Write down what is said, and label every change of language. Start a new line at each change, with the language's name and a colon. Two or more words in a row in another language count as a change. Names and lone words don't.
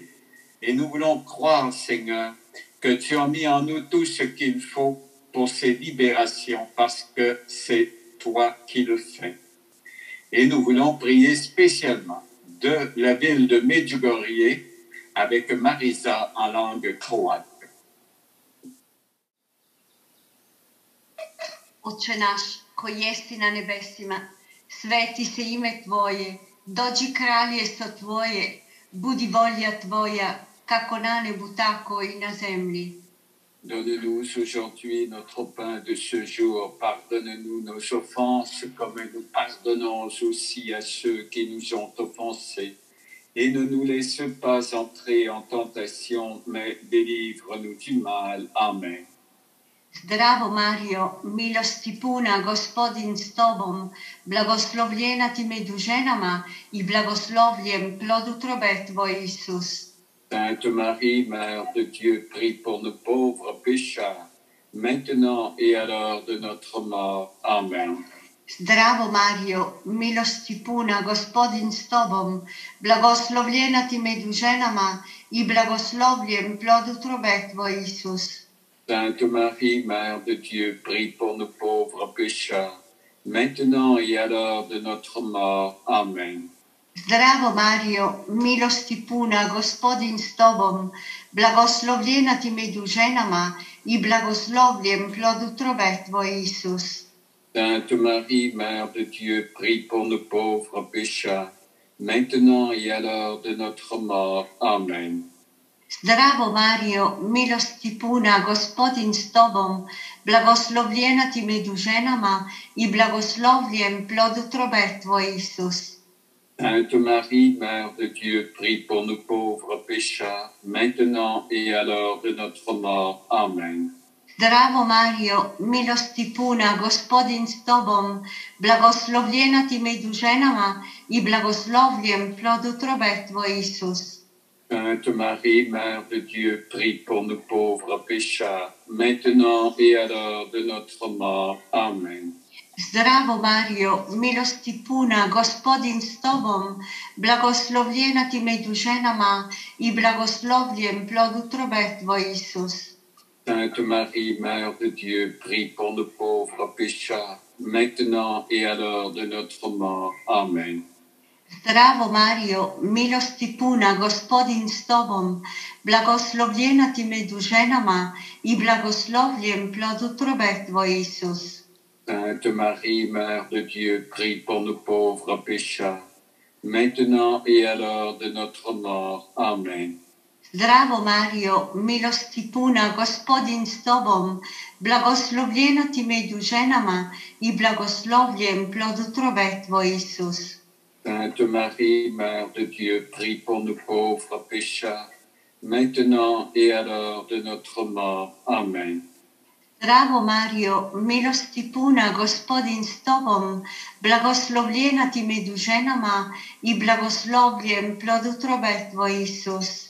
French: Et nous voulons croire, Seigneur, que tu as mis en nous tout ce qu'il faut pour ces libérations parce que c'est toi qui le fais. Et nous voulons prier spécialement de la ville de Medjugorje avec Marisa en langue croate.
Croatian: Oče naš, koji jesi na nebesima, sveti se ime Tvoje, dođi kraljestvo Tvoje, budi volja Tvoja, kako na nebu, tako i na zemlji.
French: Donne-nous aujourd'hui notre pain de ce jour. Pardonne-nous nos offenses comme nous pardonnons aussi à ceux qui nous ont offensés. Et ne nous laisse pas entrer en tentation, mais délivre-nous du mal. Amen.
Croatian: Zdravo Mario, milosti puna, Gospodin s tobom, blagoslovljena ti među ženama i blagoslovljen plod utrobe tvoj, Isus.
French: Sainte Marie, Mère de Dieu, prie pour nous pauvres pécheurs, maintenant et à l'heure de notre mort. Amen.
Croatian: Zdravo Mario, milosti puna, Gospodin s tobom, blagoslovljena ti među ženama i blagoslovljen plod utrobe tvoj, Isus.
French: Sainte Marie, Mère de Dieu, prie pour nous pauvres pécheurs, maintenant et à l'heure de notre mort. Amen.
Croatian: Zdravo Mario, milosti puna, Gospodin s tobom, blagoslovljena ti među ženama i blagoslovljen plod utrobe tvoj, Isus.
French: Sainte Marie, Mère de Dieu, prie pour nous pauvres pécheurs, maintenant et à l'heure de notre mort. Amen.
Croatian: Zdravo Mario, milosti puna, Gospodin s tobom, blagoslovljena ti među ženama i blagoslovljen plod utrobe tvoj, Isus.
French: Sainte Marie, Mère de Dieu, prie pour nous pauvres pécheurs, maintenant et à l'heure de notre mort. Amen.
Croatian: Zdravo Mario, milosti puna, Gospodin s tobom, blagoslovljena ti među ženama i blagoslovljen plod utrobe tvoj, Isus.
French: Sainte Marie, Mère de Dieu, prie pour nous pauvres pécheurs, maintenant et à l'heure de notre mort. Amen.
Croatian: Zdravo Mario, milosti puna, Gospodin s tobom, blagoslovljena ti među ženama i blagoslovljen plod utrobe tvoj, Isus.
French: Sainte Marie, Mère de Dieu, prie pour nous pauvres pécheurs, maintenant et à l'heure de notre mort. Amen.
Croatian: Zdravo Mario, milosti puna, Gospodin s tobom, blagoslovljena ti među ženama i blagoslovljen plod utrobe tvoj, Isus.
French: Sainte Marie, Mère de Dieu, prie pour nous pauvres pécheurs, maintenant et à l'heure de notre mort. Amen.
Croatian: Zdravo Mario, milosti puna, Gospodin s tobom, blagoslovljena ti među ženama i blagoslovljen plod utrobe tvoj, Isus.
French: Sainte Marie, Mère de Dieu, prie pour nous pauvres pécheurs, maintenant et à l'heure de notre mort. Amen.
Croatian: Zdravo Mario, milosti puna, Gospodin s tobom, blagoslovljena ti među ženama i blagoslovljen plod utrobe tvoj, Isus.